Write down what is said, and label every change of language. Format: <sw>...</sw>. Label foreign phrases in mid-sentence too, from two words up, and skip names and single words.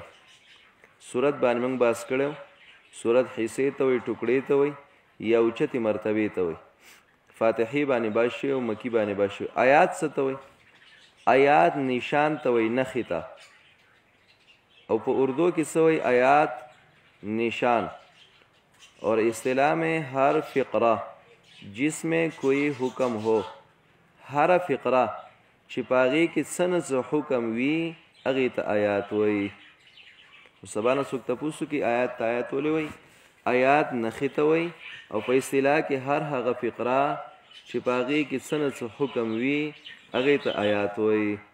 <ps>صورت باندې موږ بحث کړی، صورت حصې ته وایي، ټوکړې ته وایي، یا اوچتې مرتبې ته وایي. فاتحې باندې بحث شوی او مکي باندې بحث شوی. آیات څه ته وایي؟ آیات نشان ته وایي، نښې ته. او په اردو کې څه وایي؟ آیات نشان.</ps> <ur>اور اصطلاح میں ہر فقرہ جس میں کوئی حکم ہو،</ur> <ps>ہر فقرہ چې په هغې کې څه نه څه حکم وي هغې ته آیات وایي. سبا نه څوک تپوس وکړي آیات ته آیات ولې وایي؟ آیات نښې ته وایي. او په اصطلاح کې هر هغه فقره چې په هغې کې څه نه څه حکم وي هغې ته آیات وایي.</ps>